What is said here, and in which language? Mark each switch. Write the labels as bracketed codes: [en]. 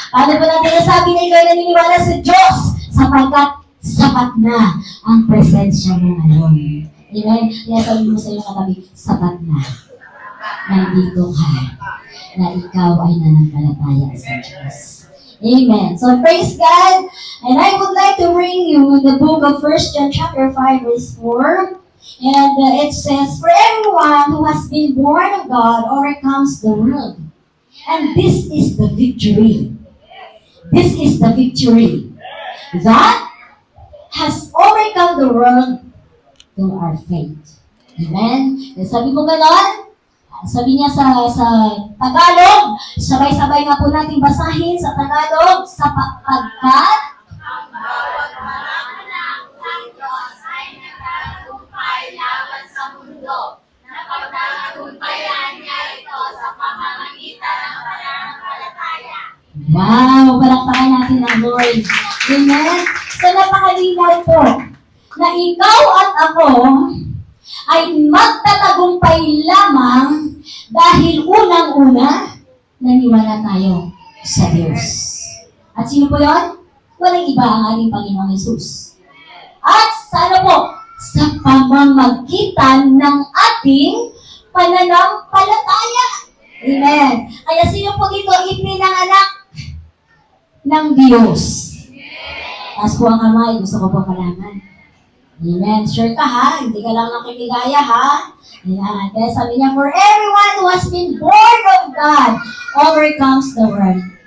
[tl] Paano po natin nasabi na ikaw ay naniniwala sa Diyos? Sapagkat sapat na ang presensya mo ngayon. Amen? Kaya sabi mo sa iyong katabi, sapat na. Nandito ka. Na ikaw ay nananampalataya sa Diyos. [en] Amen. So praise God. And I would like to bring you the book of 1 John chapter 5 verse 4. And it says, for everyone who has been born of God overcomes the world. And this is the victory. This is the victory that has overcome the world through our faith. [tl] Amen? Sabi mo ganon? Sabi niya sa Tagalog, sabay-sabay nga po natin basahin sa Tagalog, sapagkat ang bawat mga anak ng Diyos ay nagtatagumpay laban sa mundo. Napagtatagumpayan niya ito sa pamamagitan ng pananampalataya. Wow! Palakpakan natin ang Lord. Amen? So napakalinaw po na ikaw at ako ay magtatagumpay lamang dahil unang-una, naniwala tayo sa Diyos. At sino po yun? Walang iba ang ating Panginoong Hesus. At sa ano po? Sa pamamagitan ng ating pananampalataya. Amen. Kaya sino po dito ipinanganak ng Diyos? Taas po ang kamay, gusto ko po malaman. Amen. Sure ka ha? Hindi ka lang nakikigaya ha? Ayan. Kaya sabi niya, [en] for everyone who has been born of God overcomes the world.